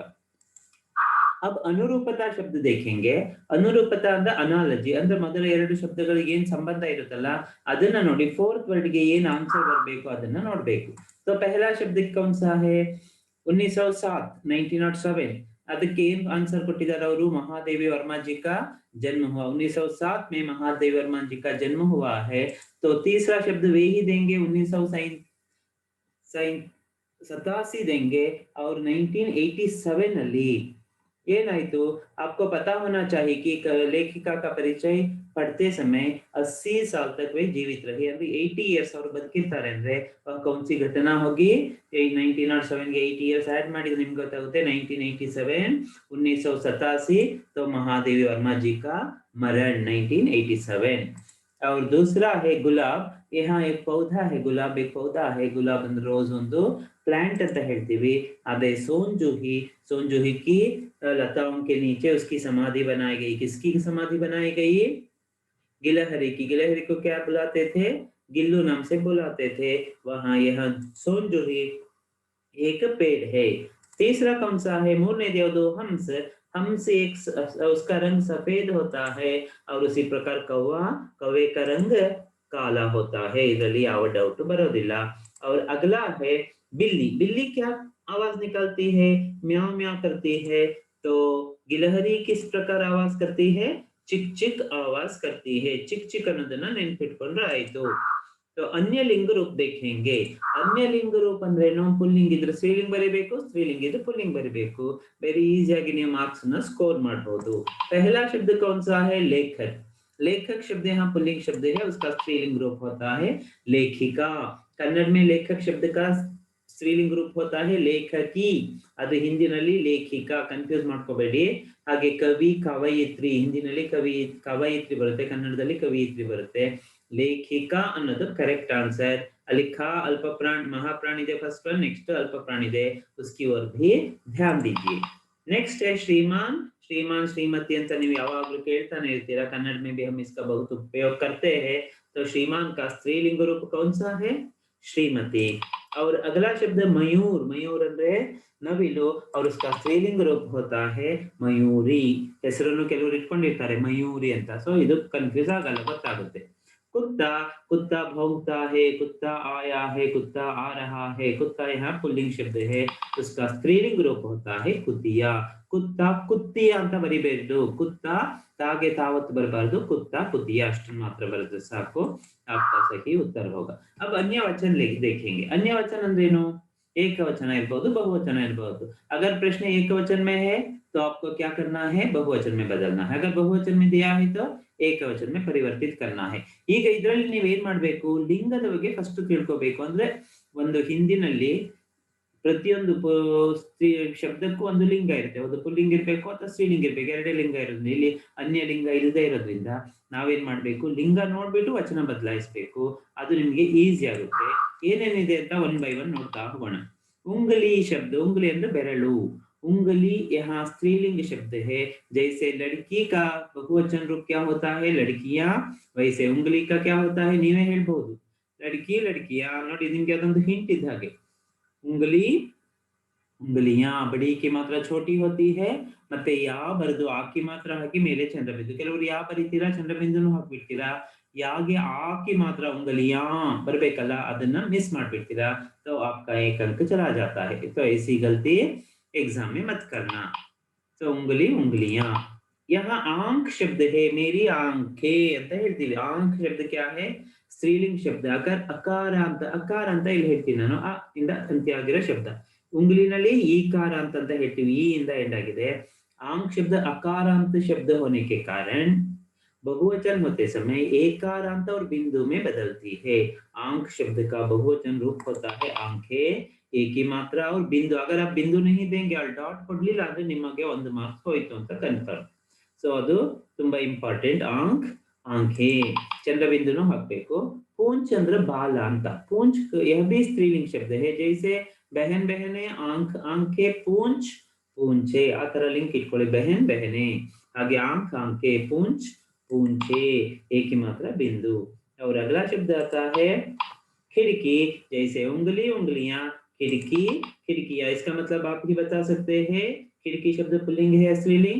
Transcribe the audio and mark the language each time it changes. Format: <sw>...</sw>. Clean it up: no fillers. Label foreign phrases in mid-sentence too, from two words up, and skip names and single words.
<kn>अब ಅನುರೂಪತಾ ಶಬ್ದ देखेंगे, ಅನುರೂಪತಾ ಅಂದ್ರೆ ಅನಾಲಜಿ, ಅಂದ್ರೆ ಮೊದಲ ಎರಡು ಶಬ್ದಗಳಿಗೆ ಏನ್ ಸಂಬಂಧ ಇರುತ್ತಲ್ಲ ಅದನ್ನ ನೋಡಿ,</kn> <en>fourth word</en> <kn>ಗೆ ಏನ್ ಆನ್ಸರ್ ಬರಬೇಕು ಅದನ್ನ ನೋಡ್ಬೇಕು।</kn> <hi>तो पहला शब्द कौन सा है, 1907 1907,</hi> <kn>ಅದಕ್ಕೆ ಏನ್ ಆನ್ಸರ್ ಕೊಟ್ಟಿದ್ದಾರೆ ಅವರು,</kn> <hi>महादेवी वर्मा जी का जन्म हुआ 1907 में, महादेवी वर्मा जी का जन्म हुआ है। तो तीसरा शब्द वे ही देंगे, 1987 देंगे, और 1987</hi> <kn>ಅಲ್ಲಿ ಏನಾಯ್ತು,</kn> <hi>आपको पता होना चाहिए कि लेखिका का परिचय पढ़ते समय 80 साल तक वे जीवित रही,</hi> <kn>ಅಂದ್ರೆ 80 ಇಯರ್ಸ್ ಅವರು ಬದುಕಿರ್ತಾರೆ ಅಂದ್ರೆ</kn> <hi>कौन सी घटना होगी,</hi> <kn>1907 ಗೆ 80</kn> <en>years add</en> <kn>ಮಾಡಿದ್ರೆ ನಿಮ್ಗೆ ಗೊತ್ತಾಗುತ್ತೆ, 1987 1987,</kn> <hi>तो महादेवी वर्मा जी का मरण 1987। और दूसरा है गुलाब, यहाँ एक पौधा है गुलाब, एक पौधा है गुलाब</hi> <kn>ಅಂದ್ರೆ ರೋಸ್ ಒಂದು प्लांट ಅಂತ ಹೇಳ್ತೀವಿ, ಅದೇ</kn> <hi>सोनजूही की लताओं के नीचे उसकी समाधि बनाई गई, किसकी समाधि बनाई गई, गिलहरी की। गिलहरी को क्या बुलाते थे, गिल्लू नाम से बुलाते थे, वहां यह सोनजूही एक पेड़ है। तीसरा कौन सा है, मूर्ने देवदो हंस, हंस एक उसका रंग सफेद होता है, और उसी प्रकार कौवे का रंग काला होता है,</hi> <kn>ಇದರಲ್ಲಿ ಯಾವ ಡೌಟ್ ಬರೋದಿಲ್ಲ।</kn> <hi>और अगला है बिल्ली, बिल्ली क्या आवाज निकालती है, म्याऊ म्याऊ करती है, तो गिलहरी किस प्रकार आवाज करती है, चिक चिक आवाज करती है, चिक चिक</hi> <kn>ಅನ್ನೋದನ್ನ ನೆನಪಿಟ್ಕೊಂಡ್ರೆ ಆಯ್ತು।</kn> <hi>तो अन्य लिंग रूप देखेंगे, अन्य लिंग रूप</hi> <kn>ಅಂದ್ರೇನು, ಪುಲ್ಲಿಂಗ ಇದ್ರೆ ಸ್ತ್ರೀಲಿಂಗ ಬರಿಬೇಕು, ಸ್ತ್ರೀಲಿಂಗ ಇದ್ರೆ ಪುಲ್ಲಿಂಗ ಬರಿಬೇಕು, ವೆರಿ ಈಸಿಯಾಗಿ ನೀವು ಮಾರ್ಕ್ಸ್ ನ ಸ್ಕೋರ್ ಮಾಡಬಹುದು।</kn> <hi>पहला शब्द कौन सा है, लेखक, लेखक शब्द यहाँ पुल्लिंग शब्द है, उसका स्त्रीलिंग रूप होता है लेखिका। कन्नड़ में लेखक शब्द का स्त्रीलिंग रूप होता है लेखकी,</hi> <kn>ಅದು ಹಿಂದಿನಲ್ಲಿ ಲೇಖಿಕಾ, ಕನ್ಫ್ಯೂಸ್ ಮಾಡ್ಕೋಬೇಡಿ। ಹಾಗೆ ಕವಿ ಕವಯಿತ್ರಿ, ಹಿಂದಿನಲ್ಲಿ ಕವಯಿತ್ರಿ ಬರುತ್ತೆ, ಕನ್ನಡದಲ್ಲಿ ಕವಯಿತ್ರಿ ಬರುತ್ತೆ, ಲೇಖಿಕಾ ಅನ್ನೋದು ಕರೆಕ್ಟ್ ಆನ್ಸರ್। ಅಲ್ಲಿ ಖ ಅಲ್ಪ ಪ್ರಾಣಿ</kn> <hi>महाप्राण ಇದೆ</hi> <en>first one, next</en> <hi>अल्प प्राण ಇದೆ, उसकी ओर भी ध्यान दीजिए। नेक्स्ट है श्रीमान, श्रीमान श्रीमती</hi> <kn>ಅಂತ ನೀವು ಯಾವಾಗಲೂ ಕೇಳ್ತಾನೆ ಇರ್ತೀರಾ,</kn> <hi>कन्नड़ में भी हम इसका बहुत उपयोग करते हैं। तो श्रीमान का स्त्रीलिंग रूप कौन सा है, श्रीमती। और अगला शब्द मयूर, मयूर</hi> <kn>ಅಂದ್ರೆ ನವಿಲು,</kn> <hi>और उसका स्त्रीलिंग रूप होता है मयूरी,</hi> <kn>ಹೆಸರನ್ನು ಕೆಲವರು ಇಟ್ಕೊಂಡಿರ್ತಾರೆ ಮಯೂರಿ ಅಂತ, ಸೊ ಇದು ಕನ್ಫ್ಯೂಸ್ ಆಗಲ್ಲ, ಗೊತ್ತಾಗುತ್ತೆ।</kn> <hi>कुत्ता, कुत्ता भौंकता है, कुत्ता आया है, कुत्ता आ रहा है, कुत्ता यहाँ पुल्लिंग शब्द है, उसका स्त्रीलिंग रूप होता है कुतिया। कुत्ता कुत्तिया</hi> <kn>ಅಂತ ಬರಿಬೇಡಿ, कुत्ता तागे तावत बरबारदु,</kn> <hi>कुत्ता कुतिया</hi> <kn>अಷ್ಟನ್ನು ಮಾತ್ರ ಬರೆದ್ರೆ ಸಾಕು,</kn> <hi>आपका सही उत्तर होगा। अब अन्य वचन देखेंगे, अन्य वचन ಅಂದ್ರೇನು, एक वचन इरಬಹುದು, बहुवचन इरಬಹುದು। अगर प्रश्न एक वचन में है तो आपको क्या करना है, बहुवचन में बदलना है, अगर बहुवचन में दिया है तो ಏಕವಚನ में ಪರಿವರ್ತಿತ करना है।</hi> <kn>ಈಗ ಇದರಲ್ಲಿ ನೀವು ಏನ್ ಮಾಡಬೇಕು, ಲಿಂಗದ ಬಗ್ಗೆ ಫಸ್ಟ್ ತಿಳ್ಕೋಬೇಕು, ಅಂದ್ರೆ ಒಂದು ಹಿಂದಿನಲ್ಲಿ ಪ್ರತಿಯೊಂದು ಶಬ್ದಕ್ಕೂ ಒಂದು ಲಿಂಗ ಇರುತ್ತೆ, ಒಂದು ಪುಲ್ಲಿಂಗ ಇರಬೇಕು ಅಥವಾ ಸ್ತ್ರೀಲಿಂಗ ಇರಬೇಕು, ಎರಡೇ ಲಿಂಗ ಇರೋದ್ರಿಂದ ಇಲ್ಲಿ ಅನ್ಯ ಲಿಂಗ ಇಲ್ಲದೆ ಇರೋದ್ರಿಂದ ನಾವೇನ್ ಮಾಡ್ಬೇಕು, ಲಿಂಗ ನೋಡ್ಬಿಟ್ಟು ವಚನ ಬದಲಾಯಿಸಬೇಕು, ಅದು ನಿಮ್ಗೆ ಈಸಿ ಆಗುತ್ತೆ। ಏನೇನಿದೆ ಅಂತ</kn> <en>one by one</en> <kn>ನೋಡ್ತಾ ಹೋಗೋಣ। ಉಂಗಲಿ ಶಬ್ದ, ಉಂಗಲಿ ಅಂದ್ರೆ ಬೆರಳು,</kn> <hi>उंगली यहाँ स्त्रीलिंग शब्द है, जैसे लड़की का बहुवचन रूप क्या होता है, लड़कियां, वैसे उंगली का क्या होता है,</hi> <kn>ನೀವೇ ಹೇಳ್ಬಹುದು,</kn> <hi>लड़की लड़कियां।</hi> <kn>ನೋಡಿ ನಿಮ್ಗೆ ಅದೊಂದು ಹಿಂಟ್ ಇದ್ದ ಹಾಗೆ,</kn> <hi>उंगली उंगलियां, बड़ी की मात्रा छोटी होती है,</hi> <kn>ಮತ್ತೆ ಯಾ ಬರೆದು ಆ की ಮಾತ್ರ ಹಾಕಿ ಮೇಲೆ ಚಂದ್ರಬಿಂದು, ಕೆಲವರು ಯಾ ಬರೀತೀರಾ ಚಂದ್ರಬಿಂದುನು ಹಾಕ್ಬಿಡ್ತೀರಾ, ಯಾಗೆ ಆ की ಮಾತ್ರ उंगलियां ಬರಬೇಕಲ್ಲ, ಅದನ್ನ ಮಿಸ್ ಮಾಡ್ಬಿಡ್ತೀರಾ,</kn> <hi>तो आपका एक अंक चला जाता है। तो ऐसी गलती एग्जाम में मत करना। तो उंगली उंगलियां, यहाँ आंख शब्द है, मेरी आंखें</hi> <kn>ಅಂತ ಹೇಳ್ತೀವಿ,</kn> <hi>आंख शब्द क्या है,</hi> <kn>ಸ್ತ್ರೀಲಿಂಗ ಶಬ್ದ। ಅಕಾರ ಅಂತ ಇಲ್ಲಿ ಹೇಳ್ತೀನಿ ನಾನು, ಅ ಇಂದ ಅಂತ್ಯ ಆಗಿರೋ ಶಬ್ದ, ಉಂಗ್ಲಿನಲ್ಲಿ ಈಕಾರ ಅಂತ ಹೇಳ್ತೀವಿ, ಈ ಇಂದ ಎಂಡ್ ಆಗಿದೆ।</kn> <hi>आंख शब्द अकारांत शब्द होने के कारण बहुवचन होते समय एकारांत और बिंदु में बदलती है। आंख शब्द का बहुवचन रूप होता है आंखें, एक ही मात्रा और बिंदु। अगर आप बिंदु नहीं देंगे</hi> <kn>ಅಲ್ಲಿ ಡಾಟ್ ಕೊಡ್ಲಿಲ್ಲ ಅಂದ್ರೆ ನಿಮಗೆ 1 ಮಾರ್ಕ್ಸ್ ಹೋಯ್ತು ಅಂತ ಕನ್ಫರ್ಮ್। ಸೊ ಅದು ತುಂಬಾ ಇಂಪಾರ್ಟೆಂಟ್।</kn> <hi>आंख आंखें</hi> <kn>ಚಂದ್ರಬಿಂದುನು ಹಾಕಬೇಕು। पूंछ ಅಂದ್ರೆ ಬಾಲ ಅಂತ।</kn> <hi>पूंछ यह भी स्त्रीलिंग शब्द है, जैसे बहन बहने, आंख आंखें, पूंछ पूंछे।</hi> <kn>आ ತರ ಲಿಂಕ್ ಇಟ್ಕೊಳ್ಳಿ,</kn> <hi>बहन बहने ಹಾಗೆ आंख आंखें, पूंछ पूंछे, एक ही मात्रा बिंदु। और अगला शब्द आता है खिड़की, जैसे उंगली उंगलियां, खिड़की खिड़कियां। इसका मतलब आप ही बता सकते हैं, खिड़की शब्द पुल्लिंग है स्त्रीलिंग?</hi>